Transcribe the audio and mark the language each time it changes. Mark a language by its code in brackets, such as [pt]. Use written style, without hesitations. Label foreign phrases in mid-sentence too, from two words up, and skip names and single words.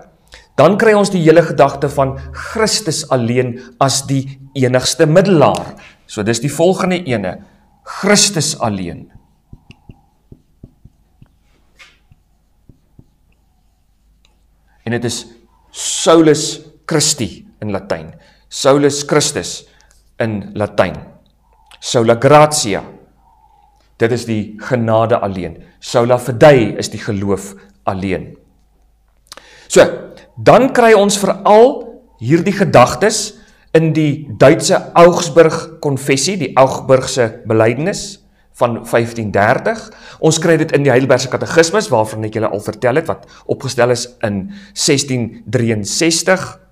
[af] Dan kry ons die hele gedagte van Christus alleen as die enigste middelaar. So dis die volgende ene, Christus alleen. En dit is [la] Solus Christi [af] in Latyn. [la] Solus Christus [af] in Latyn. [la] Sola gratia. [af] Dit is die genade alleen. [la] Sola fidei [af] is die geloof alleen. So, dan kry ons veral hierdie gedagtes in die Duitse Augsburg Konfessie, die Augsburgse belydenis van 1530. Ons kry dit in die Heidelbergse Katekismus, waarvan ek julle al vertel het, wat opgestel is in 1663.